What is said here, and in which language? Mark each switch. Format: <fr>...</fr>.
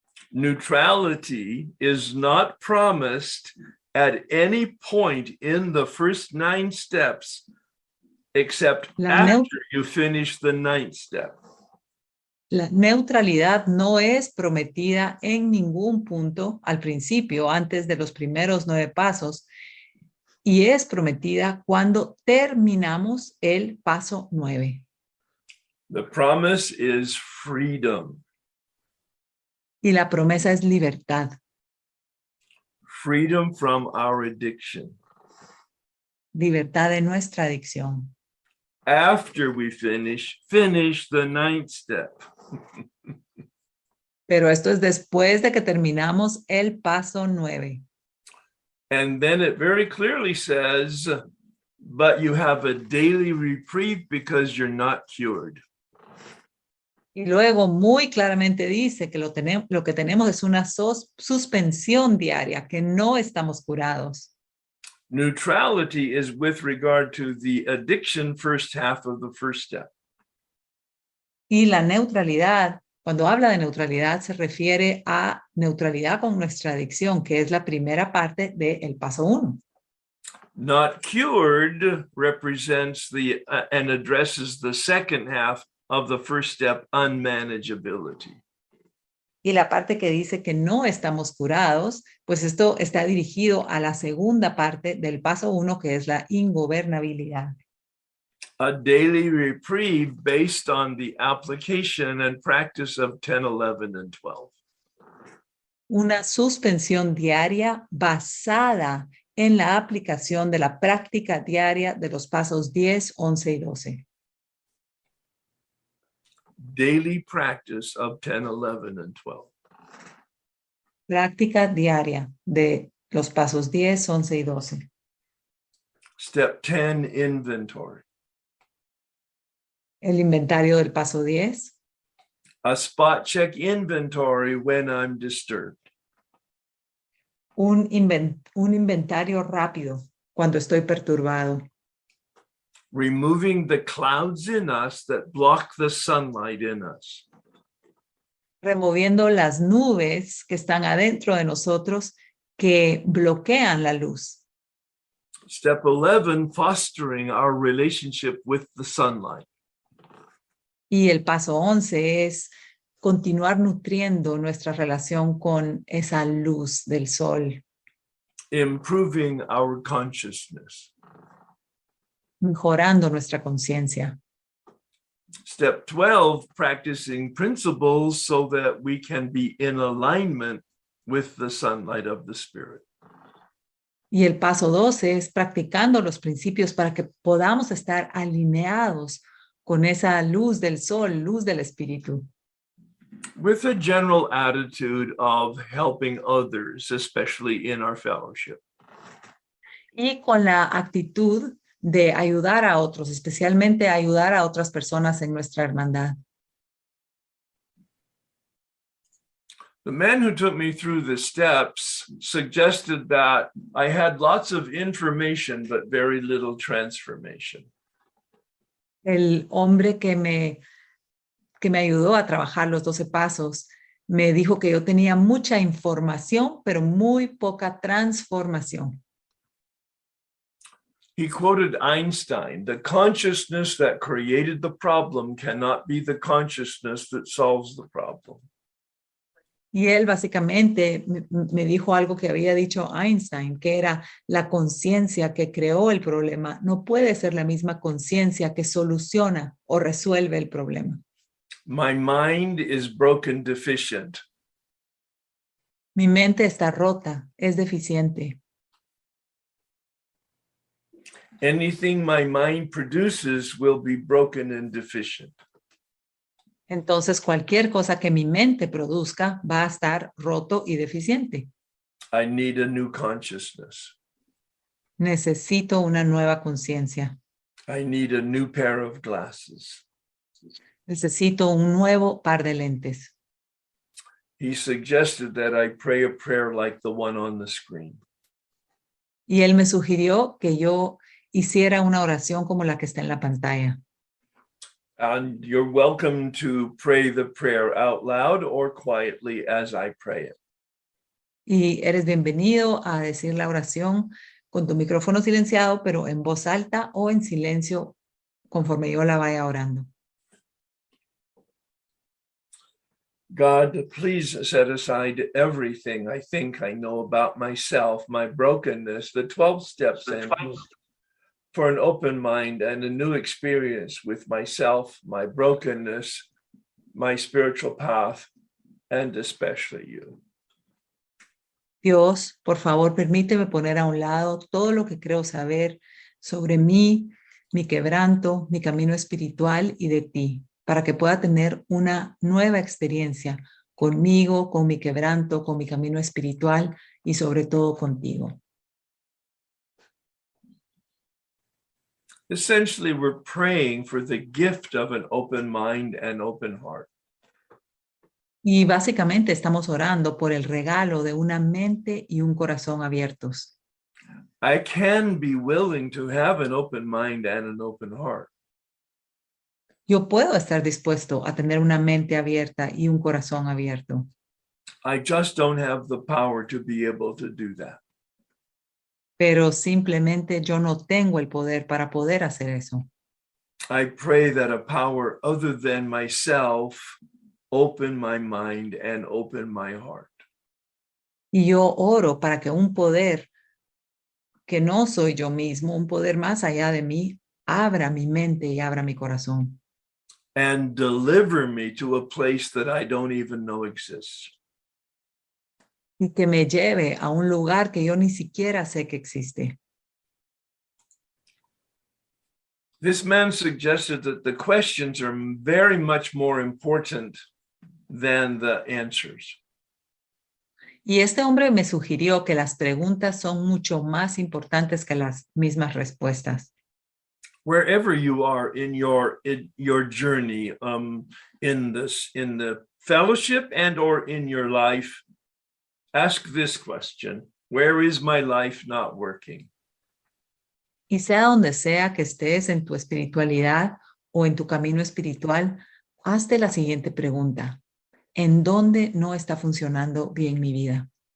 <en>Neutrality is not promised at any point in the first 9 steps, except after you finish the 9th step.</en> <es>La neutralidad no es prometida en ningún punto al principio, antes de los primeros 9 pasos, y es prometida cuando terminamos el paso 9.</es> <en>The promise is freedom.</en> <es>Y la promesa es libertad.</es> <en>Freedom from our addiction.</en> <es>Libertad de nuestra adicción.</es> <en>After we finish the 9th step.</en> <es>Pero esto es después de que terminamos el paso 9.</es> <en>And then it very clearly says, but you have a daily reprieve because you're not cured.</en> <es>Y luego muy claramente dice que lo que tenemos es una suspensión diaria, que no estamos curados.</es> <en>Neutrality is with regard to the addiction first half of the first step.</en> <es>Y la neutralidad, cuando habla de neutralidad, se refiere a neutralidad con nuestra adicción, que es la primera parte del paso 1.</es> <en>Not cured represents and addresses the second half of the first step, unmanageability.</en> <es>Y la parte que dice que no estamos curados, pues esto está dirigido a la segunda parte del paso 1, que es la ingobernabilidad.</es> <en>A daily reprieve based on the application and practice of 10, 11, and 12.</en> <es>Una suspensión diaria basada en la aplicación de la práctica diaria de los pasos 10, 11 y 12.</es> <en>Daily practice of 10, 11, and 12.</en> <es>Práctica diaria de los pasos 10, 11 y 12.</es> <en>Step 10, inventory.</en> <es>El inventario del paso 10.</es> <en>A spot check inventory when I'm disturbed.</en> <es>Un inventario rápido cuando estoy perturbado.</es> <en>Removing the clouds in us that block the sunlight in us.</en> <es>Removiendo las nubes que están adentro de nosotros que bloquean la luz.</es> <en>Step 11, fostering our relationship with the sunlight.</en> <es>Y el paso 11 es continuar nutriendo nuestra relación con esa luz del sol.</es> <en>Improving our consciousness.</en> <es>Mejorando nuestra conciencia.</es> <en>Step 12, practicing principles so that we can be in alignment with the sunlight of the Spirit.</en> <es>Y el paso 12 es practicando los principios para que podamos estar alineados con esa luz del sol, luz del espíritu.</es> <en>With a general attitude of helping others, especially in our fellowship.</en> <es>Y con la actitud de ayudar a otros, especialmente ayudar a otras personas en nuestra hermandad.</es> <en>The man who took me through the steps suggested that I had lots of information, but very little transformation.</en> <es>El hombre que me ayudó a trabajar los 12 pasos me dijo que yo tenía mucha información, pero muy poca transformación.</es> <en>He quoted Einstein, "The consciousness that created the problem cannot be the consciousness that solves the problem."</en> <es>Y él básicamente me dijo algo que había dicho Einstein, que era la conciencia que creó el problema no puede ser la misma conciencia que soluciona o resuelve el problema.</es> <en>My mind is broken deficient.</en> <es>Mi mente está rota, es deficiente.</es> <en>Anything my mind produces will be broken and deficient.</en> <es>Entonces, cualquier cosa que mi mente produzca va a estar roto y deficiente.</es> <en>I need a new consciousness.</en> <es>Necesito una nueva conciencia.</es> <en>I need a new pair of glasses.</en> <es>Necesito un nuevo par de lentes.</es> <en>He suggested that I pray a prayer like the one on the screen.</en> <es>Y él me sugirió que yo hiciera una oración como la que está en la pantalla.</es> <en>And you're welcome to pray the prayer out loud or quietly as I pray it.</en> <es>Y eres bienvenido a decir la oración con tu micrófono silenciado, pero en voz alta o en silencio conforme yo la vaya orando.</es> <en>God, please set aside everything I think I know about myself, my brokenness, the 12 steps, and for an open mind and a new experience with myself, my brokenness, my spiritual path, and especially you.</en> <es>Dios, por favor, permíteme poner a un lado todo lo que creo saber sobre mí, mi quebranto, mi camino espiritual y de ti, para que pueda tener una nueva experiencia conmigo, con mi quebranto, con mi camino espiritual y sobre todo contigo.</es> <en>Essentially, we're praying for the gift of an open mind and open heart.</en> <es>Y básicamente estamos orando por el regalo de una mente y un corazón abiertos.</es> <en>I can be willing to have an open mind and an open heart.</en> <es>Yo puedo estar dispuesto a tener una mente abierta y un corazón abierto,</es> <en>I just don't have the power to be able to do that.</en> <es>pero simplemente yo no tengo el poder para poder hacer eso.</es> <en>I pray that a power other than myself open my mind and open my heart.</en> <es>Y yo oro para que un poder que no soy yo mismo, un poder más allá de mí, abra mi mente y abra mi corazón.</es> <en>And deliver me to a place that I don't even know exists.</en> <es>Y que me lleve a un lugar que yo ni siquiera sé que existe.</es> <en>This man suggested that the questions are very much more important than the answers.</en> <es>Y este hombre me sugirió que las preguntas son mucho más importantes que las mismas respuestas.</es> <en>Wherever you are in your journey, in the fellowship and or in your life, ask this question: where is my life not working?</en> <es>Y sea donde sea que estés en tu espiritualidad o en tu camino espiritual, hazte la siguiente pregunta. ¿En dónde no está funcionando bien mi vida?</es>